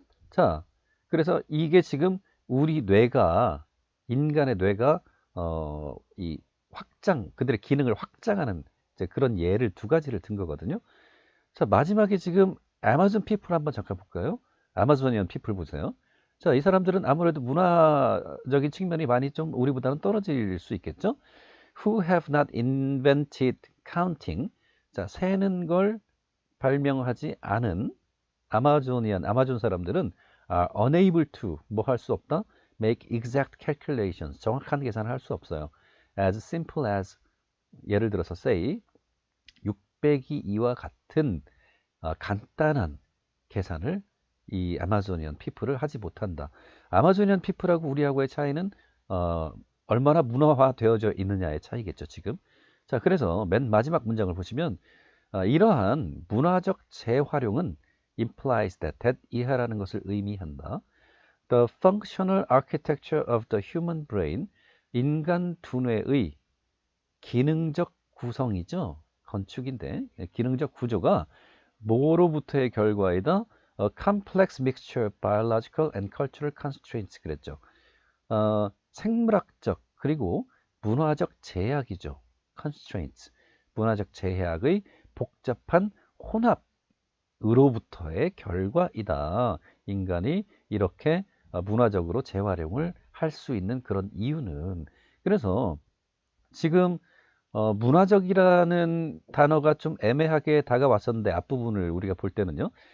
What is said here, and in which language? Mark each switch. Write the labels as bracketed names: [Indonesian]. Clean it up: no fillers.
[Korean] 자, 그래서 이게 지금 우리 뇌가, 인간의 뇌가 이 확장, 그들의 기능을 확장하는 이제 그런 예를 두 가지를 든 거거든요. 자, 마지막에 지금 아마존 피플 한번 잠깐 볼까요? 아마존이언 피플 보세요. 자, 이 사람들은 아무래도 문화적인 측면이 많이 좀 우리보다는 떨어질 수 있겠죠? [English] Who have not invented counting. [Korean] 자, 세는 걸 발명하지 않은 아마존 사람들은 [English] are unable to, [Korean] 뭐 할 수 없다? [English] make exact calculations. [Korean] 정확한 계산을 할 수 없어요. [English] as simple as, [Korean] 예를 들어서 say 6 빼기 2와 같은 간단한 계산을 이 아마존이언 피플을 하지 못한다. 아마존이언 피플하고 우리하고의 차이는 얼마나 문화화되어져 있느냐의 차이겠죠, 지금. 자, 그래서 맨 마지막 문장을 보시면 이러한 문화적 재활용은 [English] implies that [Korean] 이하라는 것을 의미한다. [English] The functional architecture of the human brain, [Korean] 인간 두뇌의 기능적 구성이죠. 건축인데 기능적 구조가 뭐로부터의 결과이다? [English] A complex mixture of biological and cultural constraints 그랬죠. [Korean] 생물학적 그리고 문화적 제약이죠. constraints, 문화적 제약의 복잡한 혼합으로부터의 결과이다. 인간이 이렇게 문화적으로 재활용을 할 수 있는 그런 이유는, 그래서 지금 문화적이라는 단어가 좀 애매하게 다가왔었는데 앞부분을 우리가 볼 때는요.